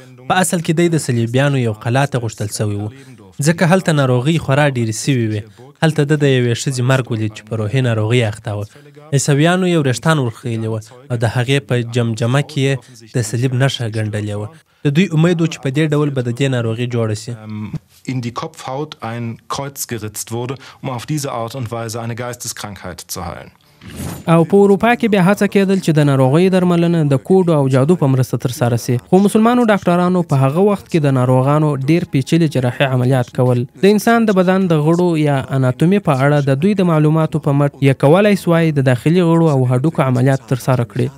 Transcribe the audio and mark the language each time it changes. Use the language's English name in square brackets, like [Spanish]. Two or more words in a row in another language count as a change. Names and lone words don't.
[Pashto] په اصل کې دی د صلیبیانو یو قلا ته غوښتل سوی و، ځکه هلته ناروغۍ خورا ډېرې سوي وې. هلته د یوې ښځې مرګ ولید چې په روحي ناروغۍ اخته وه. عیسویانو یو وریښتان ورخیلې وه او د هغې په جمجمه کې یې د صلیب نښه ګنډلې وه. د دوی امید و چې په دې ډول به د دې ناروغي جوړه سي. [German] In die Kopfhaut ein Kreuz geritzt wurde, um auf diese Art und Weise eine Geisteskrankheit zu heilen. [Pashto] او په اروپا کې بیا هڅه کېدل چې د ناروغۍ درملنه د کوډ او جادو په مرسته ترسره سي، خو مسلمانو ډاکټرانو په هغه وخت کې د ناروغانو ډېر پیچلي جراحي عملیات کول. د انسان د بدن د غړو یا اناتومي په اړه د دوی د معلوماتو په مټ یې کولای سوای د داخلي غړو او هډوکو عملیات ترسره کړي.